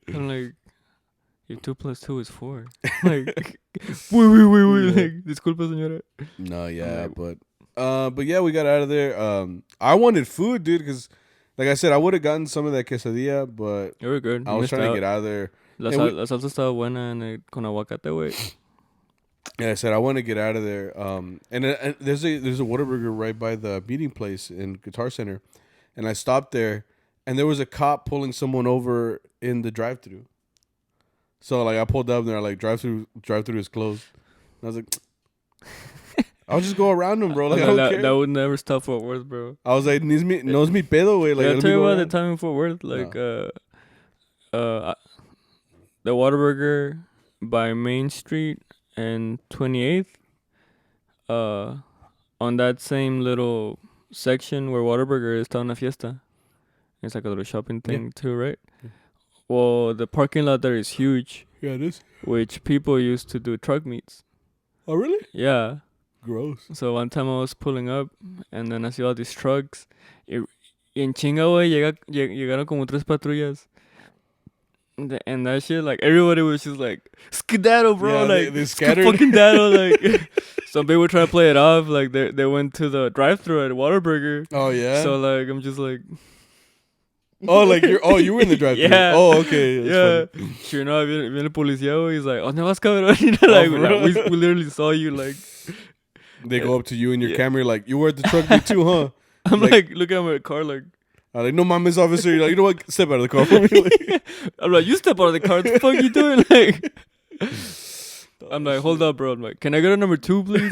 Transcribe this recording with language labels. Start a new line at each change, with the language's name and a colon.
English: I'm like, if 2 + 2 is 4. Like, wait. Like,
Spanish: disculpa, señora.
English: No, yeah, but yeah, we got out of there. I wanted food, dude, because like I said, I would have gotten some of that quesadilla, but you were good. I was trying to get out of there.
Spanish: La salsa estaba buena con aguacate, güey.
English: Yeah, I said I want to get out of there. And there's a Whataburger right by the meeting place in Guitar Center, and I stopped there, and there was a cop pulling someone over in the drive-thru. So like I pulled up and they're like drive-thru is closed. And I was like, I'll just go around them, bro. Like I don't care. That would never stop Fort Worth, bro. I was like, knows me pedo, way. Like, I'll tell you about the time in Fort Worth, like the Whataburger by Main Street and 28th. On that same little section where Whataburger is,
Spanish: está una fiesta.
English: It's like a little shopping thing too, right? Yeah. Well, the parking lot there is huge. Yeah, it is. Which people used to do truck meets. Oh, really? Yeah. Gross. So one time I was pulling up, and then I see all these trucks.
Spanish: Y en chinga, güey, llegaron como 3 patrullas.
English: And that shit, like, everybody was just like, skedaddle, bro. Yeah, like, they scattered. Fucking daddle. Like, some people try to play it off. Like, they went to the drive-thru at Whataburger. Oh, yeah? So, like, I'm just like... Oh, like, you were in the drive-thru. Yeah. Oh, okay. That's funny. Sure enough,
Spanish: viene el policía,
English: he's like,
Spanish: ¿dónde vas, cabrón?
English: You know, like, we literally saw you, like... They go up to you in your camera, like, you were at the truck meet too, huh? I'm like looking at my car, like... like,
Spanish: no mames,
English: officer. You're like, you know what? Step out of the car for me. Like, I'm like, you step out of the car. What the fuck you doing? Like, I'm like, hold up, bro. I'm like, can I go to number 2, please?